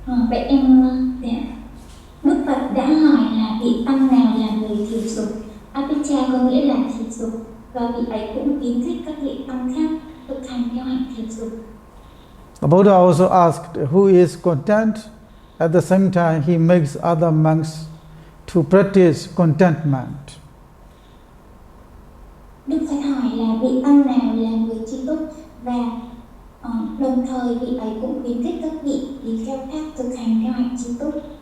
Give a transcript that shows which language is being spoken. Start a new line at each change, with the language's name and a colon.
Vietnamese: vậy em Đức Phật đã hỏi là vị tăng nào là người thiểu dục. Apecha có nghĩa là thiểu dục, và vị ấy cũng khuyến khích các vị tăng khác thực hành theo hạnh thiểu dục.
English: The Buddha also asked who is content. At the same time, he makes other monks to practice contentment.
Vietnamese: Đức Phật hỏi là vị tăng nào là người tri túc, và đồng thời vị ấy cũng khuyến khích các vị tỳ kheo khác thực hành theo hạnh tri túc.